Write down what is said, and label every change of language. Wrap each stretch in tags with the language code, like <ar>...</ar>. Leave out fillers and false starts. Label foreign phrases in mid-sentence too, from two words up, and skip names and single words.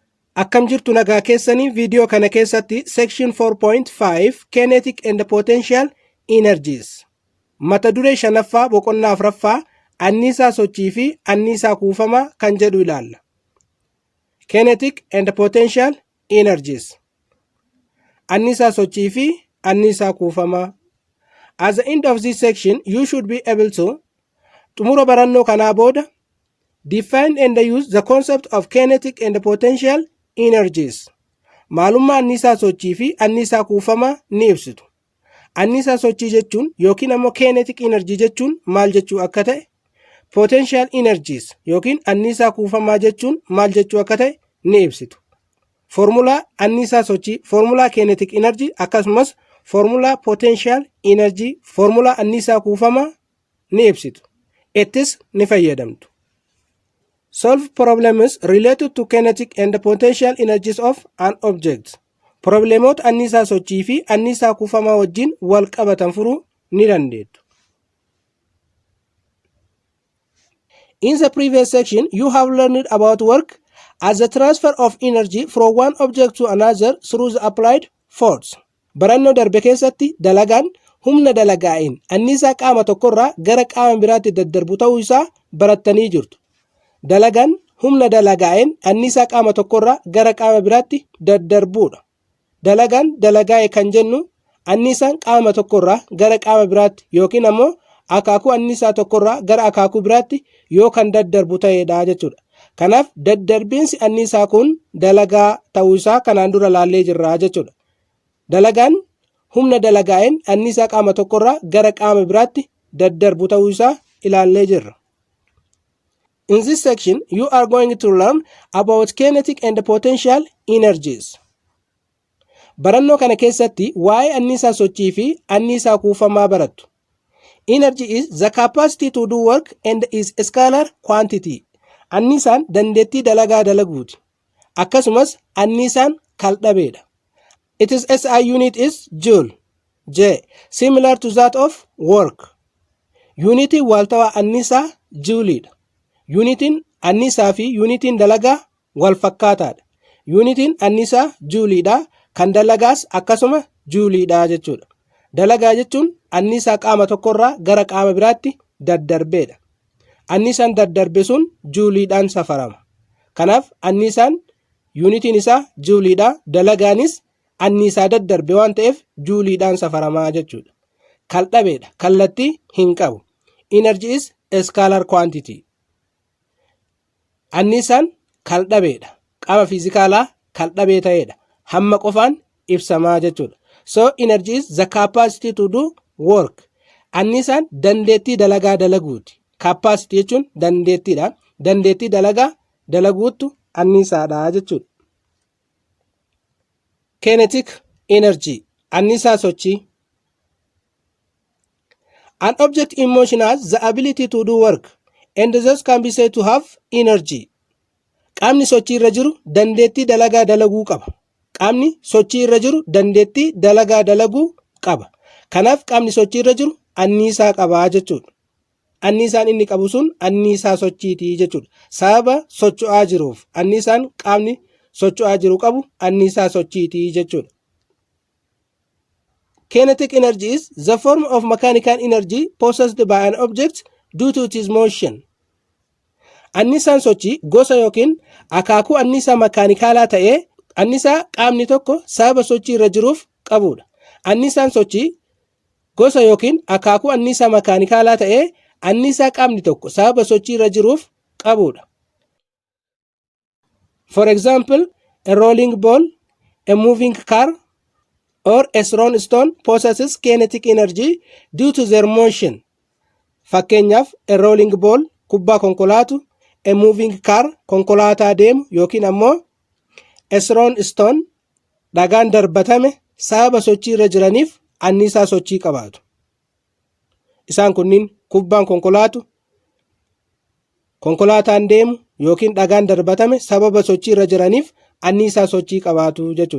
<om>Akkam jirtu nagaa keessanii video kana keessatti</om> <en>section 4.5 Kinetic and Potential Energies</en> <om>mata duree shanaffaa boqonnaa afuraffaa anniisaa sochii fi anniisaa kuufamaa kan jedhu ilaalla.</om> <en>Kinetic and Potential Energies</en> <om>anniisaa sochii fi anniisaa kuufamaa.</om> <en>At the end of this section you should be able to</en> <om>xumura barannoo kanaa booda</om> <en>define and use the concept of kinetic and potential energies.</en> <om>Maalummaa anniisaa sochii fi anniisaa kuufamaa ni ibsitu. Anniisaa sochii jechuun yookiin ammoo</om> <en>kinetic energy</en> <om>jechuun maal jechuu akka ta'e,</om> <en>potential energies</en> <om>yookiin anniisaa kuufamaa jechuun maal jechuu akka ta'e ni ibsitu. Formulaa anniisaa sochii, formulaa</om> <en>kinetic energy</en> <om>akkasumas formulaa</om> <en>potential energy,</en> <om>formulaa anniisaa kuufamaa ni ibsitu. Ittis ni fayyadamtu.</om> <en>Solve problems related to kinetic and potential energies of an object.</en> <om>Problemoota anniisaa sochii fi anniisaa kuufamaa wajjin wal qabatan furuu ni dandeettu.</om> <en>In the previous section, you have learned about work as the transfer of energy from one object to another through the applied force.</en> <om>Barannoo darbe keessatti dalagaan humna dalagaa'een anniisaa qaama tokkorraa gara qaama biraatti daddarbu ta'uu isaa barattanii jirtu. Dalagaan humna dalagaa'een anniisaa qaama tokkorraa gara qaama biraatti daddarbuudha. Dalagaan dalagaa'e kan jennu anniisaan qaama tokkorraa gara qaama biraatti yookiin ammoo akaakuu anniisaa tokkorraa gara akaakuu biraatti yoo kan daddarbu ta'edha jechuudha. Kanaaf daddarbiinsi anniisaa kun dalagaa ta'uu isaa kanaan dura laallee jirra jechuudha. Dalagaan humna dalagaa'een anniisaa qaama tokkorraa gara qaama biraatti daddarbu ta'uu isaa ilaallee jirra.</om> <en>In this section, you are going to learn about kinetic and potential energies.</en> <om>Barannoo kana keessatti waa'ee anniisaa sochii fi anniisaa kuufamaa barattu.</om> <en>Energy is the capacity to do work and is a scalar quantity.</en> <om>Anniisaan dandeettii dalagaa dalaguuti. Akkasumas anniisaan kaldhabeedha.</om> <en>Its SI unit is Joule, J, similar to that of work.</en> <om>Unitiin waaltawaa anniisaa Jouleedha. Unitiin anniisaa fi unitiin dalagaa wal fakkaataadha. Unitiin anniisaa Jouleedha, kan dalagaas akkasuma Jouleedha jechuudha. Dalagaa jechuun anniisaa qaama tokkorraa gara qaama biraatti daddarbeedha. Anniisaan daddarbe sun Jouleedhaan safarama. Kanaaf anniisaan unitiin isaa Jouleedha, dalagaanis anniisaa daddarbe waan ta'eef Jouleedhaan safaramaa jechuudha. Kaldhabeedha, kallattii hin qabu.</om> <en>Energy is a scalar quantity.</en> <om>Anniisaan kaldhabeedha. Qaama fiizikaalaa kaldhabee ta'edha. Hamma qofaan ibsamaa jechuudha.</om> <en>So energy is the capacity to do work.</en> <om>Anniisaan dandeettii dalagaa dalaguuti. Capacity jechuun dandeettiidha. Dandeettii dalagaa dalaguutu anniisaadha jechuudha.</om> <en>Kinetic energy,</en> <om>anniisaa sochii.</om> <en>An object in motion has the ability to do work and thus can be said to have energy.</en> <om>Qaamni sochii irra jiru dandeettii dalagaa dalaguu qaba. Qaamni sochii irra jiru dandeettii dalagaa dalaguu qaba. Kanaaf qaamni sochii irra jiru anniisaa qaba jechuudha. Anniisaan inni qabu sun anniisaa sochiiti jechuudha. Sababa socho'aa jiruuf anniisaan qaamni socho'aa jiru qabu anniisaa sochiiti jechuudha.</om> <en>Kinetic energy is the form of mechanical energy possessed by an object due to its motion.</en> <om>Anniisaan sochii gosa yookiin akaakuu anniisaa makaanikaalaa ta'ee anniisaa qaamni tokko sababa sochii irra jiruuf qabudha. Anniisaan sochii gosa yookiin akaakuu anniisaa makaanikaalaa ta'ee anniisaa qaamni tokko sababa sochii irra jiruuf qabudha.</om> <en>For example, a rolling ball, a moving car, or a thrown stone possesses kinetic energy due to their motion.</en> <om>Fakkeenyaaf</om> <en>a rolling ball</en> <om>kubbaa konkolaatu,</om> <en>a moving car</en> <om>konkolaataa deemu yookiin ammoo</om> <en>a thrown stone</en> <om>dhagaan darbatame sababa sochii irra jiraniif anniisaa sochii qabaatu. Isaan kunniin kubbaan konkolaatu, konkolaataan deemu yookiin dhagaan darbatame sababa sochii irra jiraniif anniisaa sochii qabaatu jechuudha.</om>